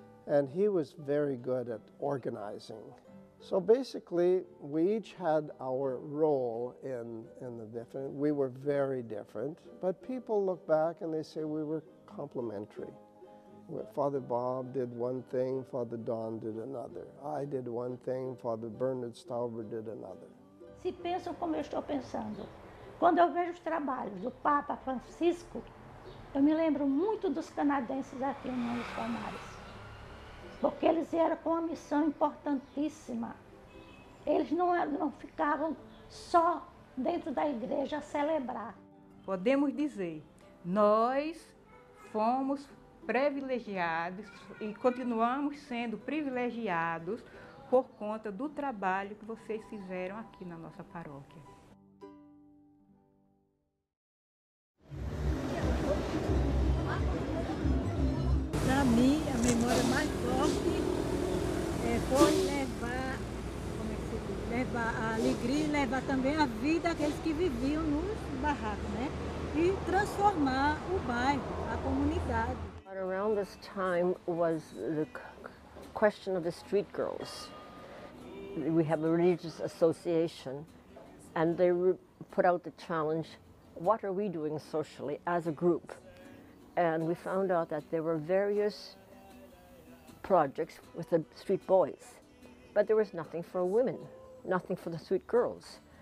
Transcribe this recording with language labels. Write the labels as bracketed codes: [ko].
[en] and he was very good at organizing. So basically, we each had our role in the different. We were very different, but people look back and they say we were complementary. Father Bob did one thing, Father Don did another. I did one thing, Father Bernard Stauber did another. [pt] Se pensam como eu estou pensando, quando eu vejo os trabalhos do Papa Francisco, eu me lembro muito dos canadenses aqui em Montes Palmares, porque eles vieram com uma missão importantíssima. Eles não ficavam só dentro da igreja a celebrar. Podemos dizer, nós fomos privilegiados e continuamos sendo privilegiados por conta do trabalho que vocês fizeram aqui na nossa paróquia. Para mim, a memória mais forte foi levar a alegria e levar também a vida àqueles que viviam nos barracos, né? E transformar o bairro, a comunidade. [en] Around this time was the question of the street girls. We have a religious association, and they put out the challenge, what are we doing socially as a group? And we found out that there were various projects with the street boys, but there was nothing for women, nothing for the street girls.